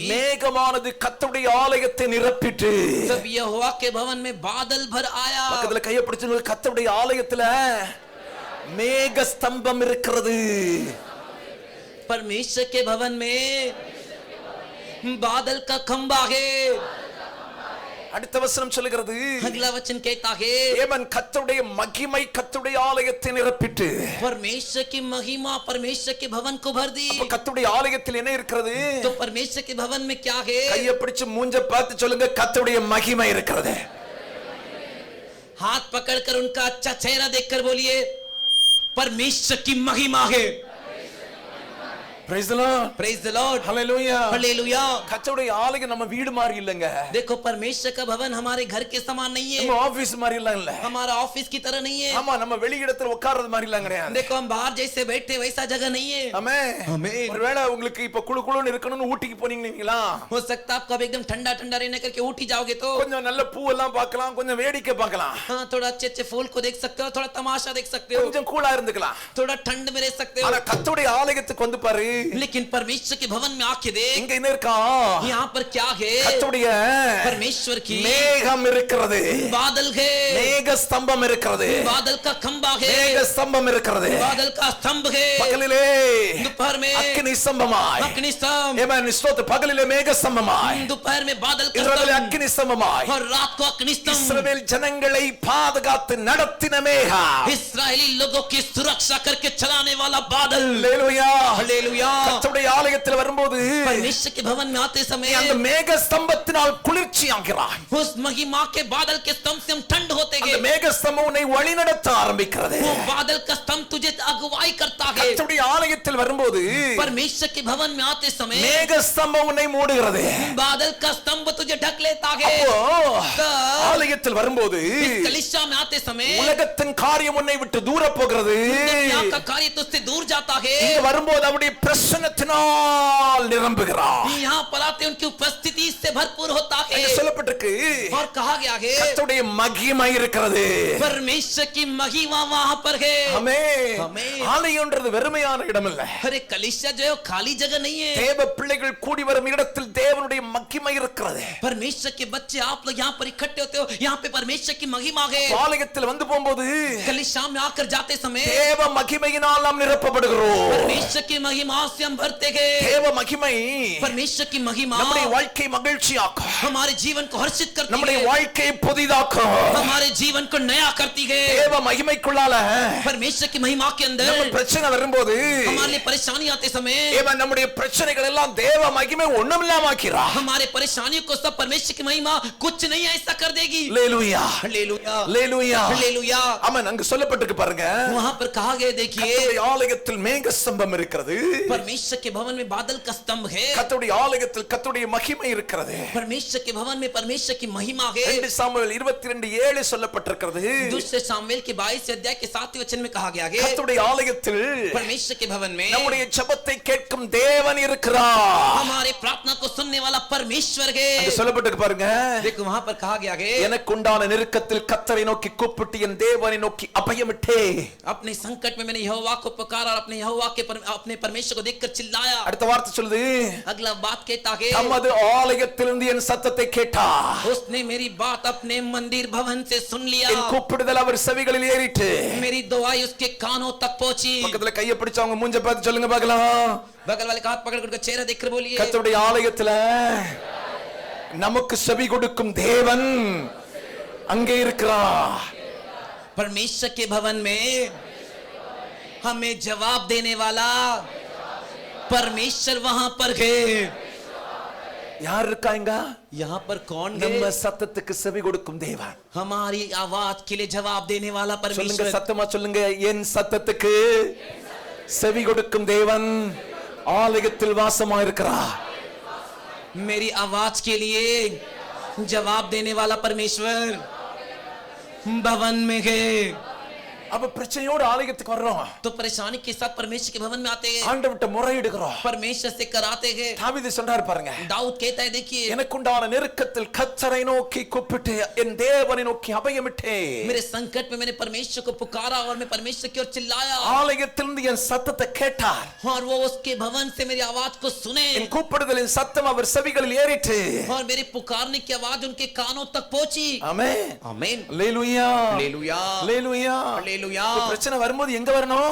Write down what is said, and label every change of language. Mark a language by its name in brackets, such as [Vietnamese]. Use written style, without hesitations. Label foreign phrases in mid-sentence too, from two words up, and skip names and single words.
[Tamil] மேகமானது கர்த்தருடைய ஆலயத்தை நிரப்பிட்டு [Hindi] तब यहोवा के भवन में बादल भर आया। [Tamil] பக்கத்துல கையை பிடிச்சு கர்த்தருடைய ஆலயத்துல மேக ஸ்தம்பம் இருக்கிறது. [Hindi] परमेश्वर के भवन में बादल का खंबा है। [Tamil] அடுத்த வசனம் சொல்லுகிறது [Hindi] अगला वचन कहता है [Tamil] ஏமன் கர்த்தருடைய மகிமை கர்த்தருடைய ஆலயத்தை நிரப்பிட்டு [Hindi] परमेश्वर की महिमा परमेश्वर के भवन को भर दी। [Tamil] அப்ப கர்த்தருடைய ஆலயத்தில் என்ன இருக்கிறது. [Hindi] तो परमेश्वर के भवन में क्या है। [Tamil] கையை பிடிச்சு மூஞ்ச பார்த்து சொல்லுங்க கர்த்தருடைய மகிமை இருக்கிறது. [Hindi] हाथ पकड़कर उनका अच्छा चेहरा देखकर बोलिए परमेश्वर की महिमा है। [English] praise the lord. Praise the Lord। hallelujah. [Hindi] हालेलुया। [Tamil] கர்த்தருடைய ஆலயம் நம்ம வீடு மாதிரி இல்லங்க. [Hindi] देखो परमेश्वर का भवन हमारे घर के समान नहीं है। [Tamil] நம்ம ஆபீஸ் மாதிரி இல்ல. [Hindi] हमारा ऑफिस की तरह नहीं है। [Tamil] ஆமா நம்ம வெளியிடத்துல உட்கார்றது மாதிரி இல்லங்க. [Hindi] देखो हम बाहर जैसे बैठे वैसा जगह नहीं है। [Tamil] ஆமென். [Hindi] आमीन। [Tamil] ஒருவேளை உங்களுக்கு இப்ப குளு குளுன்னு இருக்கணும்னு ஊட்டிக்கு போனீங்களா. [Hindi] हो सकता है आप कभी एकदम ठंडा ठंडा रहने करके उठी जाओगे तो [Tamil] கொஞ்சம் நல்ல பூ எல்லாம் பார்க்கலாம், கொஞ்சம் வேடிக்கை பார்க்கலாம், [Hindi] हाँ थोड़ा अच्छे अच्छे फूल को देख सकते हो, थोड़ा तमाशा देख सकते हो, [Tamil] கொஞ்சம் கூலா இருந்துக்கலாம். [Hindi] थोड़ा ठंड में रह सकते हो। [Tamil] ஆனா கர்த்தருடைய ஆலயத்துக்கு வந்து பாரு. [Hindi] लेकिन परमेश्वर के भवन में आके देख [Tamil] இங்க என்ன இருக்கா. [Hindi] यहाँ पर क्या है। [Tamil] கர்த்தருடைய [Hindi] परमेश्वर की [Tamil] மேகம் இருக்கிறது. [Hindi] बादल है। [Tamil] மேக ஸ்தம்பம் இருக்கிறது. [Hindi] बादल का खंबा है। [Tamil] மேக ஸ்தம்பம் இருக்கிறது. [Hindi] बादल का स्तंभ है। [Tamil] பகலிலே [Hindi] दोपहर में [Tamil] அக்கினி ஸ்தம்பமாய். [Hindi] अग्नि स्तंभ। [Tamil] ஆமென். ஸ்தோத்திர. பகலிலே மேக ஸ்தம்பமாய். [Hindi] दोपहर में बादल का [Tamil] இரவிலே [Hindi] स्तंभ [Tamil] அக்கினி ஸ்தம்பமாய். [Hindi] और रात को अग्नि स्तंभ। [Tamil] இஸ்ரவேல் ஜனங்களை பாதுகாத்து நடத்தின மேகம். [Hindi] इस्राएली लोगों की सुरक्षा करके चलाने वाला बादल। [Tamil] ஹalleluya. [Hindi] हालेलुया। [Tamil] கர்த்தருடைய ஆலயத்தில் வரும்போது [Hindi] परमेश्वर के भवन में आते समय [Tamil] அந்த மேக ஸ்தம்பத்தினால் குளிர்ச்சி ஆகிறாய். [Hindi] उस महिमा के बादल के स्तंभ से हम ठंड होते गए। लगेंगे। [Tamil] அந்த மேகஸ்தம்பம் உன்னை வழிநடத்த ஆரம்பிக்கிறது. [Hindi] वो बादल का स्तंभ तुझे अगुवाई करता है। [Tamil] கர்த்தருடைய ஆலயத்தில் வரும்போது [Hindi] परमेश्वर के भवन में आते समय [Tamil] மேகஸ்தம்பம் உன்னை மூடுகிறது. [Hindi] बादल का स्तंभ तुझे ढक लेता है। [Tamil] அப்போ ஆலயத்தில் வரும்போது [Hindi] इस कलीसिया में आते समय [Tamil] உலகத்தின் காரியம் உன்னை விட்டு தூர போகிறது. [Hindi] दुनिया का कार्य तुझसे दूर जाता है। [Tamil] இங்க வரும்போது அவருடைய பிரசன்னத்தினால் நிரம்புகிறார். [Hindi] यहाँ पर आते उनकी उपस्थिति से भरपूर होता है। [Tamil] அங்க சொல்லப்பட்டிருக்கு [Hindi] और कहा गया है [Tamil] கர்த்தருடைய மகிமை இருக்கிறது. [Hindi] परमेश्वर की महिमा वहां पर है। [Tamil] ஆமென். ஆமென். ஆலயம்ன்றது வெறுமையான இடம் இல்ல. [Hindi] अरे कलीसिया जो है वो खाली जगह नहीं है। [Tamil] தேவ பிள்ளைகள் கூடி வரும் இடத்தில் தேவனுடைய மகிமை இருக்கிறது. [Hindi] परमेश्वर के बच्चे आप लोग यहाँ पर इकट्ठे होते हो, यहाँ पे परमेश्वर की महिमा है। [Tamil] ஆலயத்தில் வந்து போகும்போது [Hindi] कलीसिया में आकर जाते समय [Tamil] தேவ மகிமையினால் நாம் நிரப்பப்படுகிறோம். [Hindi] परमेश्वर की महिमा से हम भरते हैं। [Tamil] தேவ மகிமை [Hindi] परमेश्वर की महिमा [Tamil] நம்முடைய வாழ்க்கை மகிழ்ச்சியாக்கும். [Hindi] हमारे जीवन को हर्षित करती [Tamil] நம்முடைய [Hindi] है, [Tamil] வாழ்க்கையை புதிதாக்கும். [Hindi] हमारे जीवन को नया करती है। [Tamil] தேவ மகிமைக்குள்ளால [Hindi] परमेश्वर की महिमा के अंदर [Tamil] நம்ம பிரச்சனை வரும்போது [Hindi] हमारे लिए परेशानी आते समय [Tamil] தேவன் நம்முடைய பிரச்சனைகள் எல்லாம் தேவ மகிமை ஒண்ணுமில்லாம ஆக்கிறார். [Hindi] हमारे परेशानियों को सब परमेश्वर की महिमा कुछ नहीं ऐसा कर देगी। [Tamil] அல்லேலூயா [Hindi] हालेलुया [Tamil] அல்லேலூயா [Hindi] हालेलुया। [Tamil] ஆமென். அங்க சொல்லப்பட்டிருக்கு பாருங்க, [Hindi] वहां पर कहा गया देखिए [Tamil] கர்த்தருடைய ஆலயத்தில் மேக ஸ்தம்பம் இருக்கிறது. [Hindi] परमेश्वर के भवन में बादल का स्तंभ है। [Tamil] கர்த்தருடைய ஆலயத்தில் கர்த்தருடைய மகிமை இருக்கிறது. [Hindi] परमेश्वर के भवन में परमेश्वर की महिमा है। [Tamil] 2 சாமுவேல் 22:7 சொல்லப்பட்டிருக்கிறது. [Hindi] दूसरे सामुएल के 22 अध्याय के 7वें वचन में कहा गया है [Tamil] கர்த்தருடைய ஆலயத்தில் [Hindi] परमेश्वर के भवन में [Tamil] நம்முடைய ஜெபத்தை கேட்கும் தேவன் இருக்கிறார். [Hindi] हमारे प्रार्थना को सुनने वाला परमेश्वर है। [Tamil] அங்க சொல்லப்பட்டிருக்கு பாருங்க, [Hindi] देखो वहां पर कहा गया है [Tamil] எனக்கு உண்டான நெருக்கத்தில் கர்த்தரை நோக்கி கூப்பிட்டு என் தேவனை நோக்கி அபயமிட்டே. [Hindi] अपने संकट में मैंने यहोवा को पुकारा और अपने यहोवा के अपने परमेश्वर को देखकर चिल्लाया। [Tamil] அடுத்த வார்த்தை சொல்லுது, [Hindi] अगला बात कहता है [Tamil] தமது ஆலயத்திலிருந்து என் சத்தத்தை கேட்டார். [Hindi] उसने मेरी बात अपने मंदिर भवन से सुन लिया। [Tamil] என் கூப்பிடுதல் அவர் செவிகளில் ஏறிட்டு. [Hindi] मेरी दुआई उसके कानों तक पहुंची। [Tamil] பக்கத்துல கையை பிடிச்சவங்க மூஞ்ச பார்த்து சொல்லுங்க பார்க்கலாம். [Hindi] बगल वाले का हाथ पकड़ कर चेहरा देखकर बोलिए [Tamil] கர்த்தருடைய ஆலயத்துல நமக்கு செவி கொடுக்கும் தேவன் அங்கே இருக்கிறார். [Hindi] परमेश्वर के भवन में हमें जवाब देने वाला परमेश्वर वहां पर है। [Tamil] யார் இருக்காங்க? [Hindi] यहाँ पर कौन [Tamil] நம்ம [Hindi] है? [Tamil] சத்தத்துக்கு செவி கொடுக்கும் தேவன். [Hindi] हमारी आवाज के लिए जवाब देने वाला [Tamil] சொல்லுங்க, [Hindi] परमेश्वर। [Tamil] சத்தமா சொல்லுங்க, என் சத்தத்துக்கு செவி கொடுக்கும் தேவன் ஆலயத்தில் வாசமா இருக்கிறார். [Hindi] मेरी आवाज के लिए जवाब देने वाला परमेश्वर भवन में है। [Tamil] அப்ப பிரச்சனையோட ஆலயத்துக்கு வர்றோம், [Hindi] तो परेशानी के साथ परमेश्वर के भवन में आते हैं, [Tamil] ஆண்டவர்ட்ட முறையிடுகிறோம். [Hindi] परमेश्वर से कराते हैं। [Tamil] தாவீது சொல்றாரு பாருங்க, [Hindi] दाऊद कहता है देखिए [Tamil] எனக்குண்டான நெருக்கத்தில் கர்த்தரை நோக்கி கூப்பிட்டு என் தேவனை நோக்கி அபயமிட்டேன். [Hindi] मेरे संकट में मैंने परमेश्वर को पुकारा और मैं परमेश्वर की ओर चिल्लाया [Tamil] ஆலயத்திலிருந்து என் சத்தத்தை கேட்டார். [Hindi] और वो उसके भवन से मेरी आवाज को सुने [Tamil] என் கூப்பிடுதலின் சத்தம் அவர் செவிகளில் ஏறிட்டு. [Hindi] और मेरे पुकारने की आवाज उनके कानों तक पहुंची। [Tamil] ஆமென். [Hindi] आमीन [Tamil] அல்லேலூயா [Hindi] हालेलुया [Tamil] அல்லேலூயா. [Hindi] हालेलुया। [Tamil] பிரச்சனை வரும்போது எங்க வரணும்?